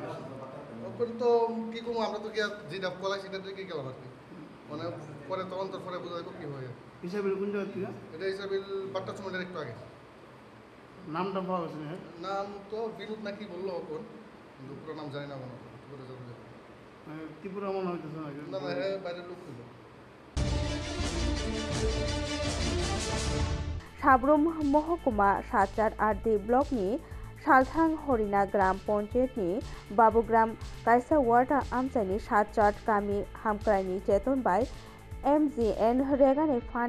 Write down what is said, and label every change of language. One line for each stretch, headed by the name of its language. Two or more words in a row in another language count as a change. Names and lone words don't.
Bangla: ওপরে তো কী করবো, আমরা তো কি যেটা কলাই সেটা দিয়ে গেলাম আর কি, মানে পরে তদন্তের পরে বোঝা যাবে কী হয়ে। হিসাবিল কোন জায়গা থেকে? এটা হিসাবিল বাট্টা চুমেন্টের একটু আগে। নামটা পাওয়া গেছে না? নাম তো বিনোদ নাকি বললো ওপর, কিন্তু পুরো নাম জানি না কোনো। ত্রিপুরা মনে হইতেছে না? না হ্যাঁ বাইরের লোক ছিল।
Kok Borok: साब्रुम महकुमा 7-4 ब्लकनि सालथां हरिना ग्राम पन्चायतनि बाबुग्राम कायसा वार्ड आमचाइनि 7-4 गामि हामक्राइनि चेतन बाय MGN रेगानि फान्ड